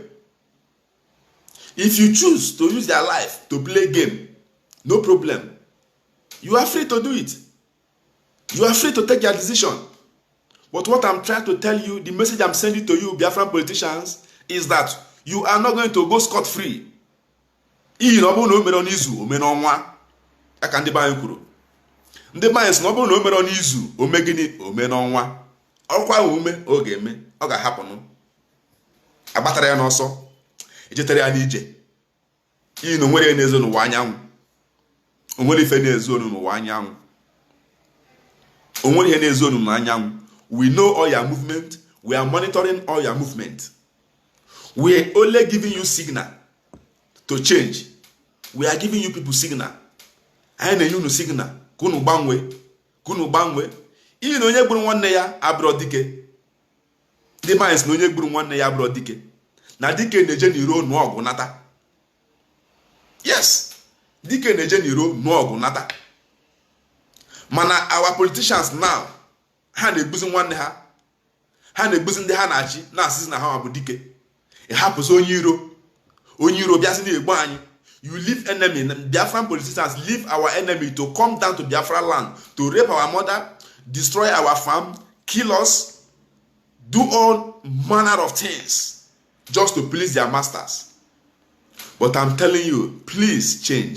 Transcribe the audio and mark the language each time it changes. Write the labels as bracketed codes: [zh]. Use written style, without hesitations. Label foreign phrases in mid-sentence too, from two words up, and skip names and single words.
[en] If you choose to use their life to play game, no problem. You are free to do it. You are free to take your decision. But what I'm trying to tell you, the message I'm sending to you, Biafran politicians, is that you are not going to go scot-free. [ig] Ndị banyị sị na ọ bụrụ na o mere ọ n'izu ome gịnị ome n'ọnwa ọkwa ume ọ ga-eme ọ ga-ahapụnụ agbatara ya n'ọsọ ejetere ya n'ije iyi na onwere na-ezo n'ụwa anyanwụ onwere ife na-ezo n'ụwa anyanwụ onwere ihe na-ezo n'ụwa anyanwụ. [en] We know all your movement. We are monitoring all your movement. We are only giving you signal to change. We are giving you people signal. [ig] Anyị na-enye unu signal kunu gbanwe iyi na onye gburu nwanne ya abụrụ dike. Ndị mines na onye gburu nwanne ya abụrụ dike na dike na-eje n'iro nụọ ọgụ nata. Yes, dike na-eje n'iro nụọ ọgụ nata. [en] Mana our politicians now, [ig] ha na-egbuzi nwanne ha. Ha na-egbuzi ndị ha na-achị na-asịzi na ha bụ dike. Ị hapụzi onye iro bịasị na-egbu anyị. [en] You leave enemy, Biafran politicians leave our enemy to come down to Biafra land, to rape our mother, destroy our farm, kill us, do all manner of things just to please their masters. But I'm telling you, please change.